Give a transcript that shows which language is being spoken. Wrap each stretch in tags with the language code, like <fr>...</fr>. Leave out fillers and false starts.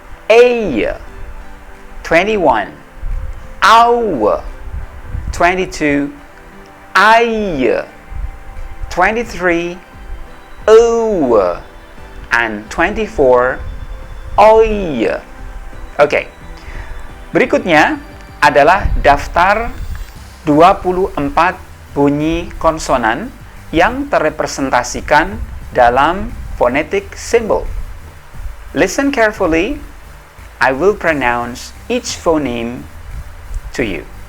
<en>a, 21, hour, 22, I, 23, o, and 24, oi.</en> <id>Oke. Berikutnya adalah daftar 24 bunyi konsonan yang terrepresentasikan dalam phonetic symbol.</id> <en>Listen carefully. I will pronounce each phoneme to you.</en>